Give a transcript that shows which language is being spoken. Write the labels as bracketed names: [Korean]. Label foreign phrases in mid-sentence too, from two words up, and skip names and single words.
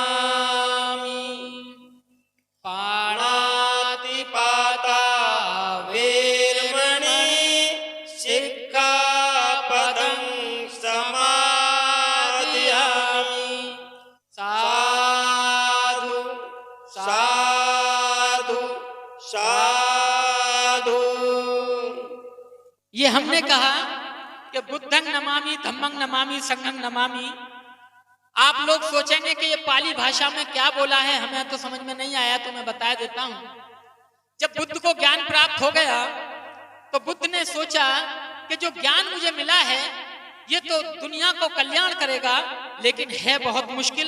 [Pali] पाणातिपाता वेरमणि सिक्खापदं समादयामि। साधु साधु साधु। [Hindi] ये हमने कहा कि [Pali] बुद्धं नमामि धम्मं नमामि संघं नमामि। [Hindi] आप लोग सोचेंगे कि ये पाली भाषा में क्या बोला है, हमें तो समझ में नहीं आया, तो मैं बता देता हूं। जब बुद्ध को ज्ञान प्राप्त हो गया तो बुद्ध ने सोचा कि जो ज्ञान मुझे मिला है ये तो दुनिया को कल्याण करेगा, लेकिन है बहुत मुश्किल।